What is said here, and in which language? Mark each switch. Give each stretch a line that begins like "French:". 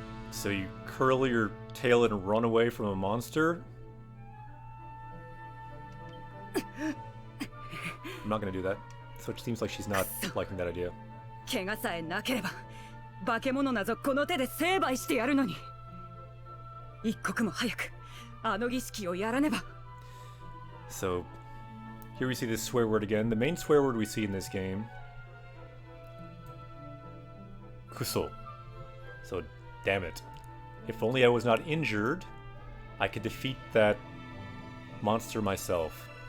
English: So you curl your tail and run away from a monster? I'm not gonna do that. So it seems like she's not liking that idea.
Japanese: 怪我さえなければ化け物なぞこの手で成敗してやるのに一刻も早くあの儀式をやらねば
English: So here we see this swear word again. The main swear word we see in this game. Kuso. So damn it. If only I was not injured, I could defeat that monster myself.